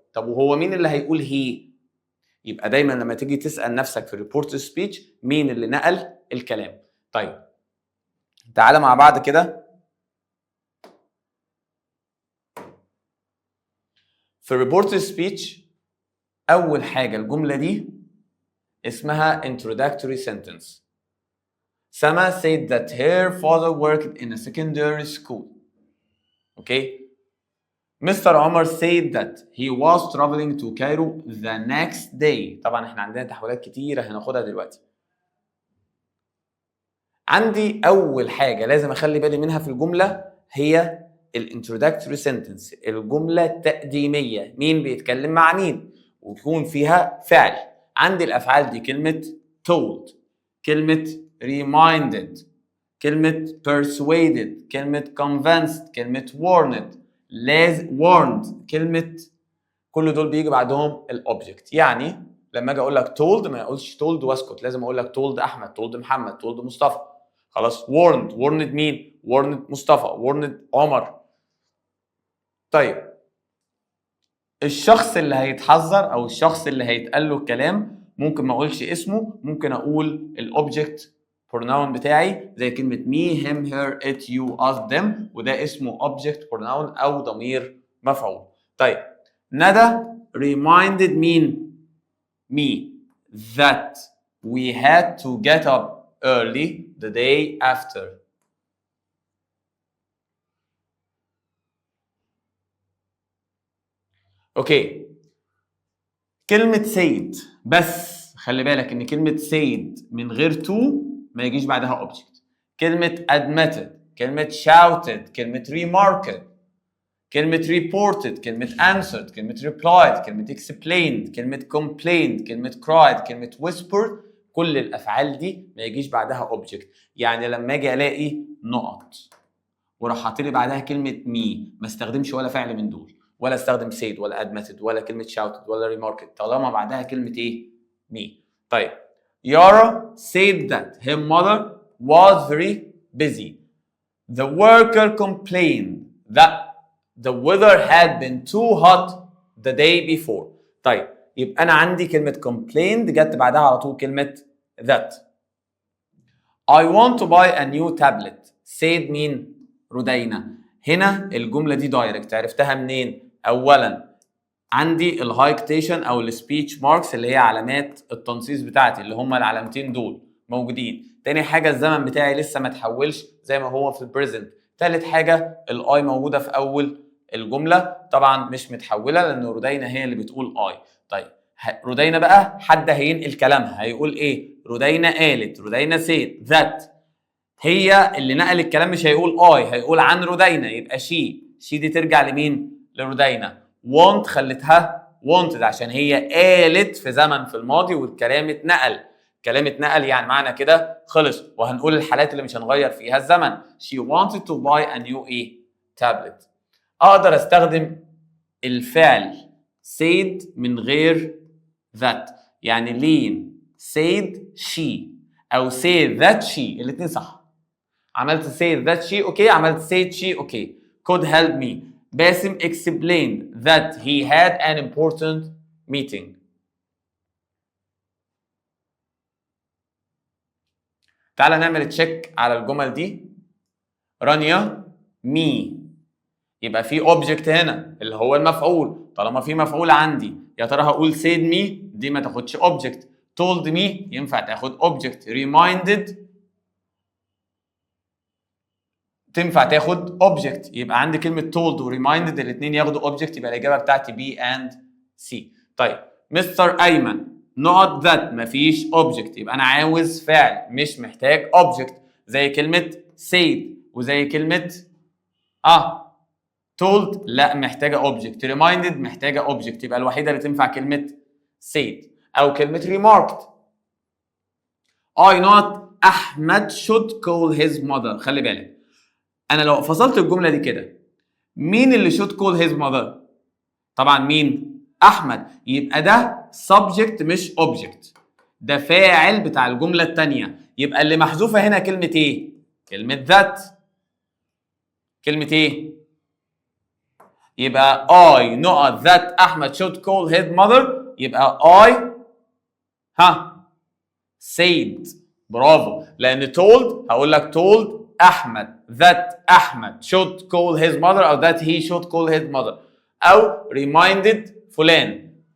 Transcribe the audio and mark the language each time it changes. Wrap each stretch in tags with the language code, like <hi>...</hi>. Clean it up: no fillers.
<ar>طب وهو مين اللي هيقول هي؟ يبقى دايما لما تيجي تسال نفسك في ريبورت سبيتش مين اللي نقل الكلام. طيب تعالى مع بعض كده في ريبورت سبيتش. اول حاجه الجمله دي اسمها introductory sentence.</ar> <en>Sama said that her father worked in a secondary school. Okay? Mr. Omar said that he was traveling to Cairo the next day.</en> <ar>طبعا احنا عندنا تحويلات كتيرة هناخدها دلوقتي. عندي أول حاجة لازم أخلي بالي منها في الجملة هي الانترودكتوري سنتنس، الجملة التقديمية. مين بيتكلم مع مين ويكون فيها فعل. عندي الأفعال دي كلمة told، كلمة reminded، كلمة persuaded، كلمة convinced، كلمة warned، warned، كلمة كل دول بيجي بعدهم الأوبجكت. يعني لما أجي أقول لك told ما أقولش told وأسكت، لازم أقول لك told أحمد، told محمد، told مصطفى. خلاص warned، warned مين؟ warned مصطفى، warned عمر. طيب الشخص اللي هيتحذر أو الشخص اللي هيتقال له الكلام ممكن ما أقولش اسمه، ممكن أقول الأوبجكت pronoun بتاعي زي كلمة</ar> <en>me, him, her, it, you, us, them،</en> <ar>وده اسمه object pronoun أو ضمير مفعول. طيب ندى</ar> <en>reminded me that we had to get up early the day after.</en> <ar>اوكي كلمة said، بس خلي بالك ان كلمة said من غير to ما يجيش بعدها object. كلمة admitted، كلمة shouted، كلمة remarked، كلمة reported، كلمة answered، كلمة replied، كلمة explained، كلمة complained، كلمة cried، كلمة whispered، كل الأفعال دي ما يجيش بعدها object. يعني لما أجي ألاقي نقط وراح حاطط لي بعدها كلمة me، ما استخدمش ولا فعل من دول، ولا استخدم said ولا admitted ولا كلمة shouted ولا remarked طالما بعدها كلمة إيه؟ me.</ar> <en>طيب Yara said that her mother was very busy. The worker complained that the weather had been too hot the day before.</en> <ar>طيب يبقى أنا عندي كلمة complained جت بعدها على طول كلمة that.</ar> <en>I want to buy a new tablet.</en> <ar>said مين؟ رودينا. هنا الجملة دي دايركت، عرفتها منين؟ أولاً عندي الهايكتيشن أو السبيتش ماركس اللي هي علامات التنصيص بتاعتي اللي هما العلامتين دول موجودين. تاني حاجة الزمن بتاعي لسه ما اتحولش زي ما هو في البريزنت. تالت حاجة الاي موجودة في أول الجملة طبعا مش متحولة لأن رودينا هي اللي بتقول اي. طيب رودينا بقى حد هينقل كلامها هيقول ايه؟ رودينا قالت، رودينا</ar> <en>said that.</en> <ar>هي اللي نقل الكلام مش هيقول اي، هيقول عن رودينا يبقى شي دي ترجع لمين؟ لرودينا. want خلتها wanted عشان هي قالت في زمن في الماضي والكلام اتنقل. كلام اتنقل يعني معنى كده خلص، وهنقول الحالات اللي مش هنغير فيها الزمن.</ar> <en>She wanted to buy a new tablet.</en> <ar>اقدر استخدم الفعل said من غير that، يعني لين</ar> <en>said she</en> <ar>او</ar> <en>said that she،</en> <ar>الاثنين صح.</ar> <en>عملت said that she okay, عملت said she okay. could help me. باسم explained that he had an important meeting.</en> <ar>تعال نعمل تشيك على الجمل دي. رانيا me، يبقى في object هنا اللي هو المفعول. طالما في مفعول عندي يا ترى هقول said me دي ما تاخدش object. told me ينفع تاخد object. reminded تنفع تاخد object. يبقى عندي كلمة told و reminded الاثنين ياخدوا object، يبقى الإجابة بتاعتي B and C. طيب مستر أيمن</ar> <en>not that</en> <ar>مفيش object، يبقى أنا عاوز فعل مش محتاج object زي كلمة said وزي كلمة told لا محتاجة object. reminded محتاجة object، يبقى الوحيدة اللي تنفع كلمة said أو كلمة remarked.</ar> <en>I not أحمد should call his mother.</en> <ar>خلي بالك أنا لو فصلت الجملة دي كده مين اللي should call his mother؟ طبعا مين؟ أحمد. يبقى ده subject مش object، ده فاعل بتاع الجملة التانية. يبقى اللي محذوفة هنا كلمة إيه؟ كلمة that. كلمة إيه؟ يبقى</ar> <en>I not that أحمد should call his mother، يبقى I said.</en> <ar>برافو، لأن</ar> <en>told</en> <ar>هقول لك</ar> <en>told أحمد that أحمد should call his mother أو that he should call his mother، أو reminded فلان.</en>